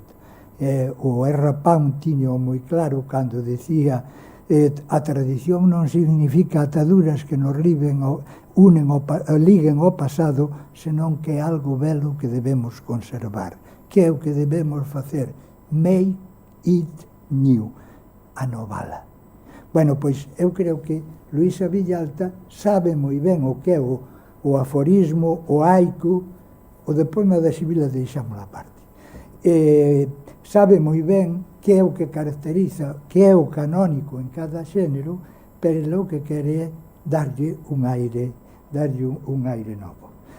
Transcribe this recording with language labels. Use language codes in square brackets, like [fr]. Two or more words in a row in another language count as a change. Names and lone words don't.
[gl] O R. Pound tiño moi claro cando decía a tradición non significa ataduras que nos liguen ao pasado, senón que é algo belo que debemos conservar. Que é o que debemos facer? [en] Make it new, [gl] anovala. Bueno, pois eu creo que Luisa Villalta sabe moi ben o que é o aforismo, o haiku, o de poema da Sibila deixámoslo á parte. Sabe moi ben que é o que caracteriza, que é o canónico en cada xénero, pero o que quere é darlle un aire novo.